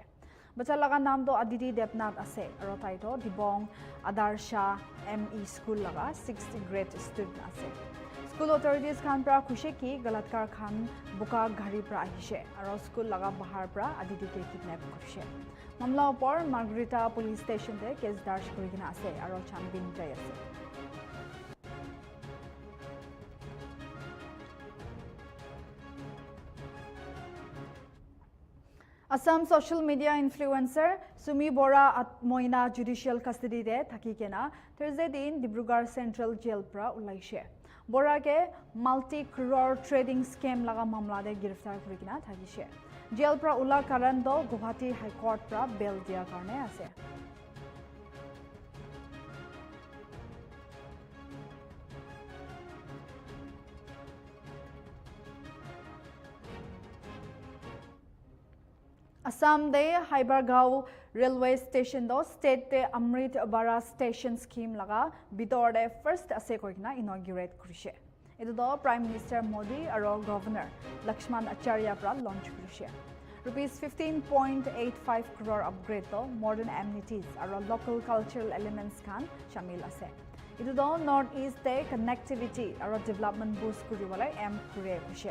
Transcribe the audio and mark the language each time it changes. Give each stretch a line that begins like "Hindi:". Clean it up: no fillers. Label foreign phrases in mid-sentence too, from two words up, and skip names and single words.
Naga Pidgin: বাচ্চা লগা নামটো আদিতি দেৱনাথ আছে আৰু তাইতো দিবং আদাৰ্শা ME স্কুল লগা
English: 6th grade student
Naga Pidgin: আছে।
English: school authorities
Naga Pidgin: খান পৰা খুশি কি গলতকাৰ খান বুকা ঘাৰি পৰা আহিছে আৰু স্কুল লগা বাহাৰ পৰা আদিতিকে কিডনেপ কৰিছে। মামলা ওপৰ মাৰ্গেৰিটা পুলিচ ষ্টেচনতে কেছ দাৰ্জ কৰি কিনে আছে আৰু ছানবিন যাই আছে। Assam
English: social media influencer
Naga Pidgin: Sumi Bora at Moina
English: judicial custody
Naga Pidgin: de thakikena Thursday din Dibrugarh Central Jail pra ulaishe. Bora ke
English: multi-crore trading scam
Naga Pidgin: laga mamla de girftar kurikena thakishe. Jail pra ula karan do Guwahati High Court pra bail dia karne ase. Assam de Hybergaon
English: railway station
Naga Pidgin: do state de Amrit Bara station scheme laga bidor de first ase koikna inaugurate kurishe. Etu do Prime Minister Modi aro Governor Lakshman Acharya pra launch kurishe. Rupees 15.85 crore
English: upgrade to modern amenities
Naga Pidgin: aro
English: local cultural elements
Naga Pidgin: kan shamil ase. Etu do North East de connectivity aro
English: development boost
Naga Pidgin: kuribolai aim kure kushe.